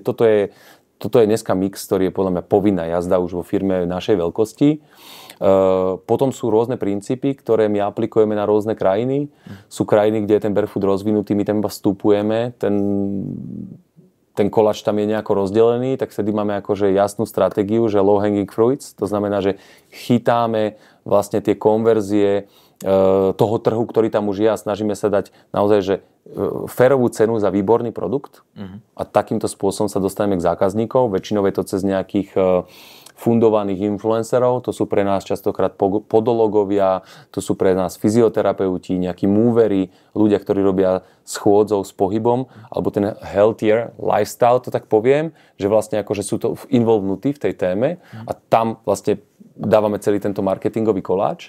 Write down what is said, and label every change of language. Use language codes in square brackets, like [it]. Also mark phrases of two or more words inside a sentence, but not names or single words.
[sk] Toto je dneska mix, ktorý je podľa mňa povinná jazda už vo firme našej veľkosti. Potom sú rôzne princípy, ktoré my aplikujeme na rôzne krajiny. Sú krajiny, kde je ten barefoot rozvinutý, my tam iba vstupujeme, ten koláč tam je nejako rozdelený, tak vtedy máme akože jasnú stratégiu, že [en] low hanging fruits, [sk] to znamená, že chytáme vlastne tie konverzie toho trhu, ktorý tam už je a snažíme sa dať naozaj, že férovú cenu za výborný produkt a takýmto spôsobom sa dostaneme k zákazníkov. Väčšinou je to cez nejakých fundovaných influencerov, to sú pre nás častokrát podologovia, to sú pre nás fyzioterapeuti, nejakí movery, ľudia, ktorí robia schôdzov s pohybom, alebo ten [en] healthier lifestyle, [sk] to tak poviem, že vlastne akože sú to involvnutí v tej téme a tam vlastne dávame celý tento marketingový koláč.